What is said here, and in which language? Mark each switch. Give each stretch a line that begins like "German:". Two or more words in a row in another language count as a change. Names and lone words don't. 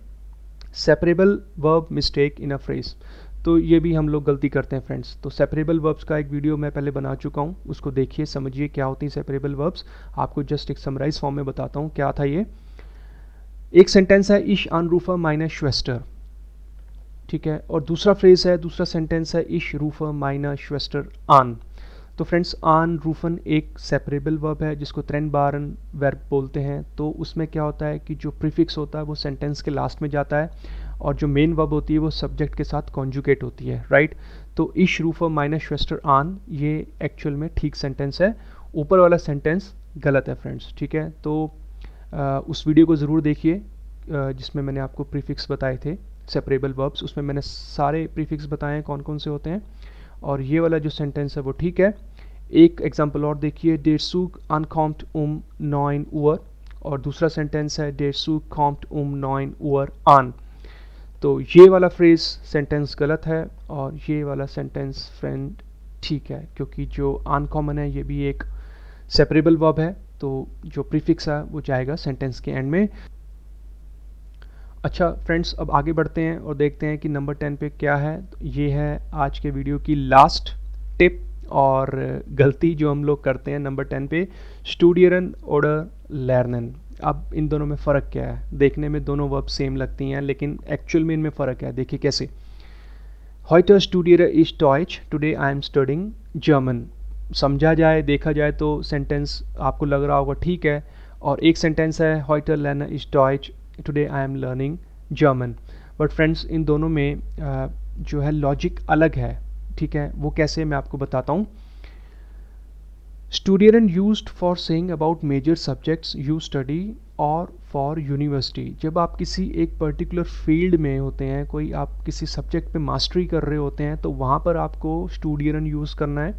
English: separable verb mistake in a phrase.
Hindi: तो ये भी हम लोग गलती करते हैं फ्रेंड्स। तो
English: separable verbs
Hindi: का एक वीडियो मैं पहले बना चुका हूँ, उसको देखिए, समझिए क्या होती हैं
English: separable verbs.
Hindi: आपको जस्ट एक
English: summarize form
Hindi: में बताता हूँ क्या था ये। एक सेंटेंस है
German: Ich anrufe meine Schwester।
Hindi: ठीक है, और दूसरा फ्रेज है, दूसरा सेंटेंस है
German: Ich rufe meine Schwester an।
Hindi: तो फ्रेंड्स anrufen एक
English: separable verb
Hindi: है जिसको ट्रेनबारन वर्ब बोलते हैं। तो उसमें क्या होता है कि जो प्रीफिक्स होता है वो सेंटेंस के लास्ट में जाता है, और जो
English: main verb
Hindi: होती है वो सब्जेक्ट के साथ कॉन्जुगेट होती है, राइट। तो
German: Ich rufe meine Schwester an
Hindi: ये एक्चुअल में ठीक सेंटेंस है, ऊपर वाला सेंटेंस गलत है फ्रेंड्स। ठीक है, तो उस वीडियो को ज़रूर देखिए जिसमें मैंने आपको प्रीफिक्स बताए थे।
English: separable verbs,
Hindi: उसमें मैंने सारे प्रीफिक्स बताए हैं कौन कौन से होते हैं, और ये वाला जो सेंटेंस है वो ठीक है। एक एग्जांपल और देखिए,
German: der Zug ankommt 9 Uhr,
Hindi: और दूसरा सेंटेंस है
German: der Zug kommt 9 Uhr an।
Hindi: तो ये वाला
English: phrase sentence
Hindi: गलत है और ये वाला
English: sentence friend
Hindi: ठीक है, क्योंकि जो अनकॉमन है ये भी एक
English: separable verb
Hindi: है, तो जो प्रीफिक्स है वो जाएगा सेंटेंस के एंड में। अच्छा फ्रेंड्स, अब आगे बढ़ते हैं और देखते हैं कि नंबर 10 पे क्या है। तो ये है आज के वीडियो की
English: last tip
Hindi: और गलती जो हम लोग करते हैं नंबर 10 पे,
German: studieren oder lernen.
Hindi: अब इन दोनों में फ़र्क क्या है? देखने में दोनों वर्ब सेम लगती हैं, लेकिन एक्चुअल में इनमें फ़र्क है। देखिए कैसे,
German: Heute studiere ich Deutsch,
English: today I am studying German।
Hindi: समझा जाए, देखा जाए तो सेंटेंस आपको लग रहा होगा ठीक है, और एक सेंटेंस है Heute lerne ich Deutsch,
English: today I am learning German।
Hindi: बट फ्रेंड्स, इन दोनों में जो है लॉजिक अलग है, ठीक है। वो कैसे, मैं आपको बताता हूँ।
English: studieren used for saying about major subjects you study or for university.
Hindi: जब आप किसी एक
English: particular field
Hindi: में होते हैं, कोई आप किसी सब्जेक्ट पे मास्टरी कर रहे होते हैं, तो वहाँ पर आपको स्टूडियरन यूज़ करना है।